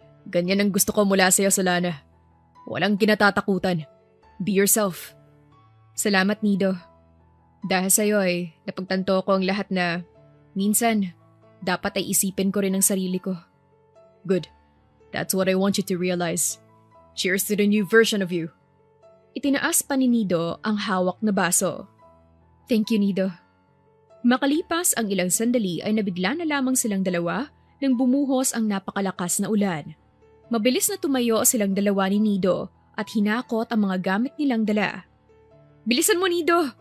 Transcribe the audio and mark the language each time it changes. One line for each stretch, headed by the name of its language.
Filipino: Ganyan ang gusto ko mula sa'yo, Solana. Walang kinatatakutan.
English: Be yourself.
Filipino: Salamat, Nido. Dahil sa'yo ay napagtanto ko ang lahat na minsan dapat ay isipin ko rin ang sarili ko.
English: Good. That's what I want you to realize. Cheers to the new version of you.
Filipino: Itinaas pa ni Nido ang hawak na baso.
English: Thank you, Nido.
Filipino: Makalipas ang ilang sandali ay nabigla na lamang silang dalawa nang bumuhos ang napakalakas na ulan. Mabilis na tumayo silang dalawa ni Nido at hinakot ang mga gamit nilang dala. Bilisan mo, Nido!